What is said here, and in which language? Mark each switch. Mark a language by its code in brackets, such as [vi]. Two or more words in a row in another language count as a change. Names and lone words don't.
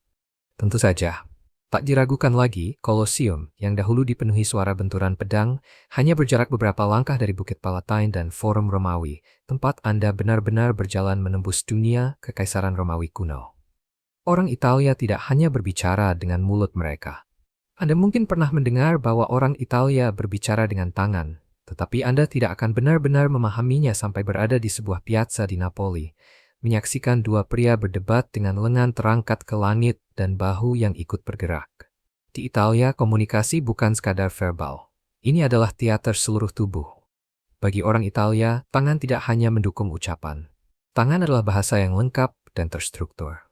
[id] Tentu saja, tak diragukan lagi, Colosseum yang dahulu dipenuhi suara benturan pedang hanya berjarak beberapa langkah dari Bukit Palatine dan Forum Romawi, tempat Anda benar-benar berjalan menembus dunia kekaisaran Romawi kuno. Orang Italia tidak hanya berbicara dengan mulut mereka. Anda mungkin pernah mendengar bahwa orang Italia berbicara dengan tangan, tetapi Anda tidak akan benar-benar memahaminya sampai berada di sebuah piazza di Napoli, menyaksikan dua pria berdebat dengan lengan terangkat ke langit dan bahu yang ikut bergerak. Di Italia, komunikasi bukan sekadar verbal. Ini adalah teater seluruh tubuh. Bagi orang Italia, tangan tidak hanya mendukung ucapan. Tangan adalah bahasa yang lengkap dan terstruktur.